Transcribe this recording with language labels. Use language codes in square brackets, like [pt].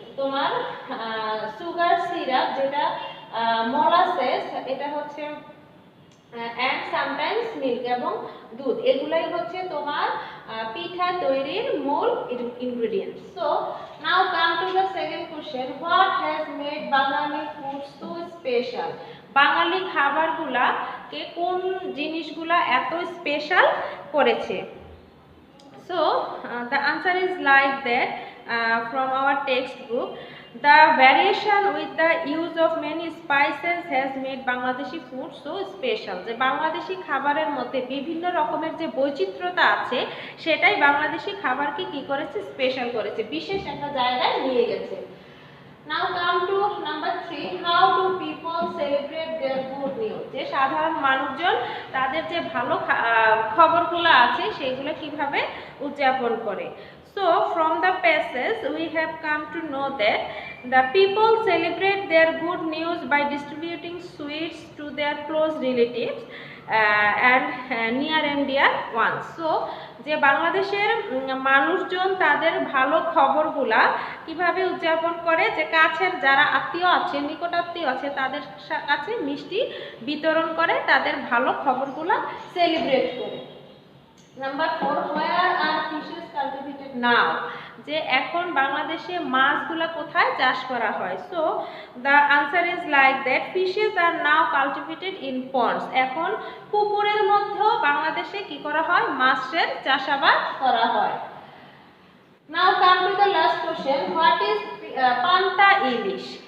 [bn] তোমার sugar syrup যেটা, molasses এটা হচ্ছে অ্যান্ড সামটাইমস মিল্ক এবং দুধ, এগুলাই হচ্ছে তোমার পিঠা তৈরির মূল ingredients. [en] So now come to the second question, what has made Bengali food so special? [bn] বাঙালি খাবারগুলা কে কোন জিনিসগুলা এত স্পেশাল করেছে? [en] So the answer is like that from our textbook. The variation with the use of many spices has made Bangladeshi food so special. [bn] যে বাংলাদেশি খাবারের মধ্যে বিভিন্ন রকমের যে বৈচিত্র্যতা আছে সেটাই বাংলাদেশি খাবারকে কি করেছে? স্পেশাল করেছে, বিশেষ একটা জায়গায় নিয়ে গেছে। [en] Now come to number 3, how do people celebrate their good news? [bn] যে সাধারণ মানুষজন তাদের যে ভালো খবরগুলো আছে সেগুলো কিভাবে উদযাপন করে? [en] So from the passage we have come to know that the people celebrate their good news by distributing sweets to their close relatives and near and dear ones. [bn] So যে বাংলাদেশের মানুষজন তাদের ভালো খবরগুলা কিভাবে উদযাপন করে? যে কাছের যারা আত্মীয় আছে, নিকটাত্মীয় আছে তাদের কাছে মিষ্টি বিতরণ করে, তাদের ভালো খবরগুলা সেলিব্রেট করে। [en] Number 4, where are fishes cultivated now? [bn] যে এখন বাংলাদেশে মাছগুলা কোথায় চাষ করা হয়? [en] So the answer is like that, fishes are now cultivated in ponds. [bn] এখন পুকুরের মধ্যেও বাংলাদেশে কি করা হয়? মাছের চাষাবাদ করা হয়। [en] Now come to the last question, what is panta ilish?